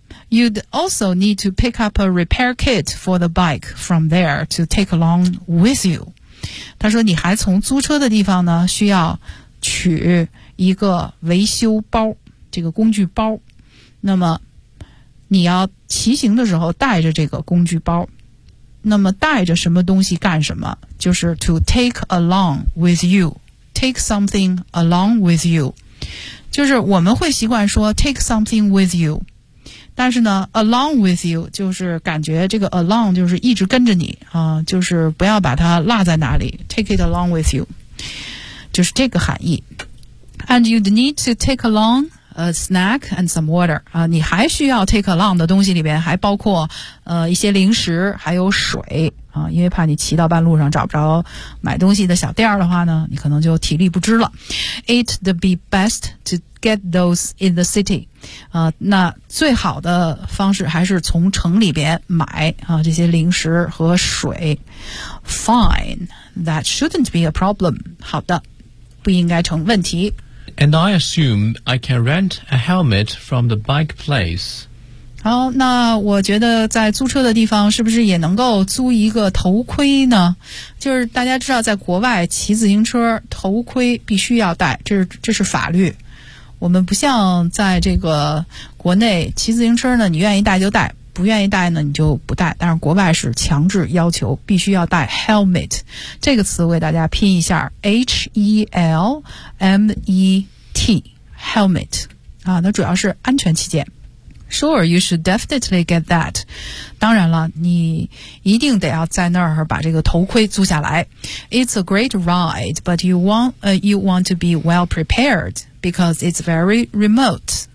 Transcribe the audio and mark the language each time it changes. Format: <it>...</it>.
<en>You'd also need to pick up a repair kit for the bike from there to take along with you。</en> <zh>他说你还从租车的地方呢需要取一个维修包，这个工具包，那么你要骑行的时候带着这个工具包。那么带着什么东西干什么，就是</zh> <en>to take along with you,</en> <zh>take something along with you, 就是我们会习惯说</zh> <en>take something with you,</en> <zh>但是呢</zh> <en>along with you,</en> <zh>就是感觉这个 along 就是一直跟着你、就是不要把它落在哪里，</zh> <en>take it along with you,</en> <zh>就是这个含义。</zh> <en>And you'd need to take alonga snack and some water.</en> <zh>啊、你还需要</zh> <en>take along</en> <zh>的东西里边还包括一些零食还有水。啊、因为怕你骑到半路上找不着买东西的小店的话呢，你可能就体力不支了。</zh> <en>It'd be best to get those in the city.</en> <zh>啊、那最好的方式还是从城里边买啊、这些零食和水。</zh> <en>Fine. That shouldn't be a problem.</en> <zh>好的，不应该成问题。</zh> <en>And I assume I can rent a helmet from the bike place.</en> <zh>好，那我觉得在租车的地方是不是也能够租一个头盔呢？就是大家知道在国外骑自行车头盔必须要戴，这是法律。我们不像在这个国内骑自行车呢，你愿意戴就戴，不愿意戴呢你就不戴，但是国外是强制要求必须要戴 helmet。这个词为大家拼一下 H-E-L-M-E-T helmet、啊、那主要是安全起见。</zh> <en>Sure, you should definitely get that.</en> <zh>当然了，你一定得要在那儿把这个头盔租下来。</zh> <en>It's a great ride, but you want to be well prepared because it's very remote.</en>